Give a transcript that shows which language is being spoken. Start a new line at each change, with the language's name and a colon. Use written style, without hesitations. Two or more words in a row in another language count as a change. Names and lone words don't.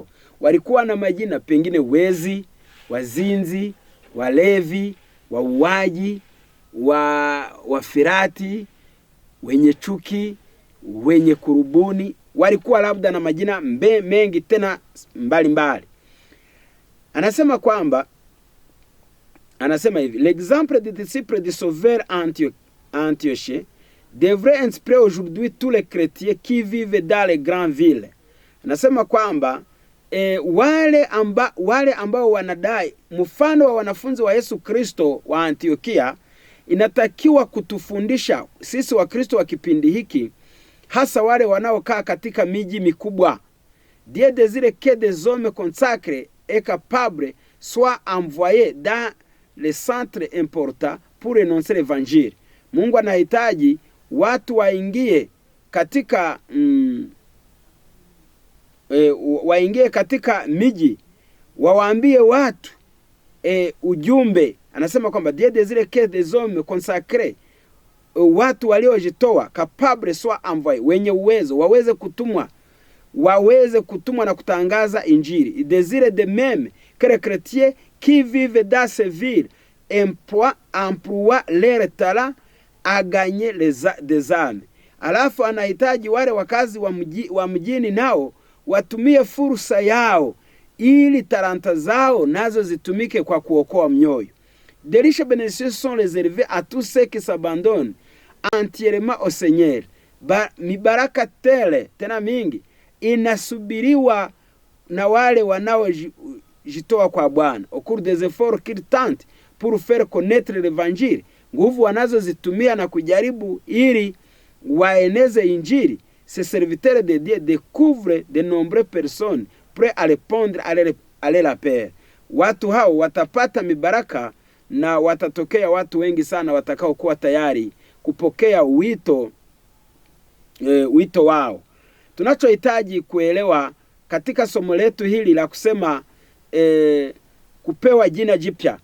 Swahili: Walikuwa na majina, pengine wezi, wazinzi, walevi, wauaji, wafirati, wenye chuki, wenye kurubuni, walikuwa labda na majina mengi tena mbalimbali. Anasema kwamba, anasema hivi,
French: l'exemple des disciples du Sauveur Antioche devrait inspirer aujourd'hui tous les chrétiens qui vivent dans les grandes villes.
Swahili: Anasema kwamba wale ambao wanadai mfano wa wanafunzi wa Yesu Kristo wa Antiokia inatakiwa kutufundisha sisi wa Kristo wa kipindi hiki, hasa wale wanaokaa katika miji mikubwa.
French: Dieu désire que des hommes consacrés et capables soient envoyés dans les centres importants pour annoncer l'évangile.
Swahili: Mungu anahitaji watu waingie katika waingie katika miji, wawaambie watu ujumbe. Anasema kwamba
French: Dieu désire que des hommes consacrés,
Swahili: watu waliojitoa,
French: capable soit envoyés,
Swahili: wenye uwezo, waweze kutumwa na kutangaza injili.
French: Il désire de même que les chrétiens qui vivent dans ces villes emploient leur talent à gagner des âmes.
Swahili: Alafu anahitaji wale wakazi wa mjini nao watumie fursa yao ili talanta zao nazo zitumike kwa kuokoa mioyo.
French: De riches bénédictions sont réservées à tous ceux qui s'abandonnent entièrement au Seigneur.
Swahili: Mibaraka tele tena mingi inasubiriwa na wale wanaojitoa kwa Bwana.
French: Au cours des efforts qu'ils tentent pour faire connaître l'évangile,
Swahili: nguvu wanazozitumia na kujaribu ili waeneze injili.
French: Ces serviteurs de Dieu découvrent de nombreuses personnes prêtes à répondre à leur appel.
Swahili: Watu hao watapata mibaraka na watatokea watu wengi sana watakao kuwa tayari kupokea wito wao. Tunachohitaji kuelewa katika somo letu hili la kusema kupewa jina jipya.